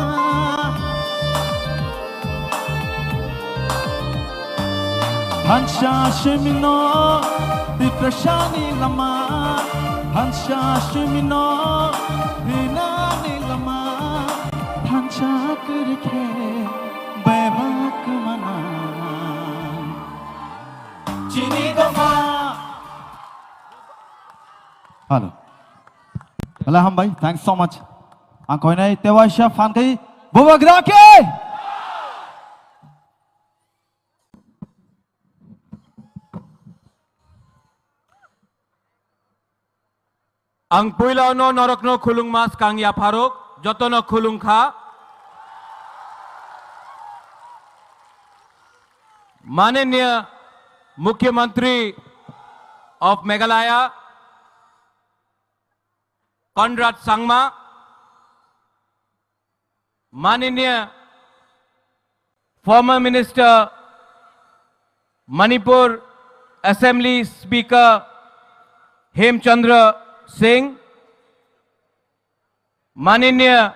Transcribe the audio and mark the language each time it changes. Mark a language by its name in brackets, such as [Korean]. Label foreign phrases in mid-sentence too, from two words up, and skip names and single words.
[Kok Borok] Hansha Shimino, Biprashani lama, Hansha Shimino, Dinani lama. Hansha Kurke, Bebak mana, Chini Doma. Halo. Alham bhai, [English] thanks so much. [Kok Borok] Angkoi nai Tewasha fan kai Bubagra ke. Ang puilaw no norok no khulung mas kang ya pharok joto no khulung kha. [Hindi] माननीय मुख्यमंत्री ऑफ मेघालय कॉनराड सांगमा, माननीय [English] former minister [Hindi] मणिपुर [English] assembly speaker [Hindi] हेमचंद्र सिंह, माननीय